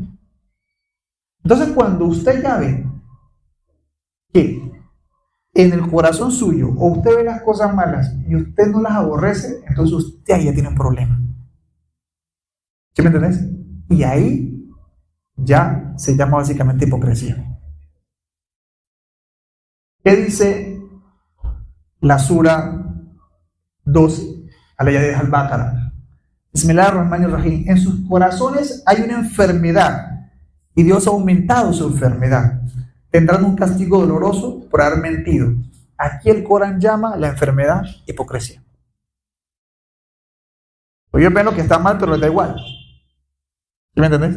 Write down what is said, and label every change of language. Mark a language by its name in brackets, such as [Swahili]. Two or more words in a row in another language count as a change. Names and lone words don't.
[Spanish] Entonces, cuando usted ya ve que en el corazón suyo, o usted ve las cosas malas y usted no las aborrece, entonces usted ahí ya tiene un problema. ¿Sí me entendés? Y ahí ya se llama básicamente hipocresía. ¿Qué dice la Sura 2, al-Ayah de Al-Baqarah? [Arabic] بسم الله الرحمن الرحيم. [Spanish] En sus corazones hay una enfermedad y Dios ha aumentado su enfermedad. Tendrán un castigo doloroso por haber mentido. Aquí el Corán llama la enfermedad hipocresía. Pues ellos ven lo que está mal, pero les da igual. ¿Sí me entendés?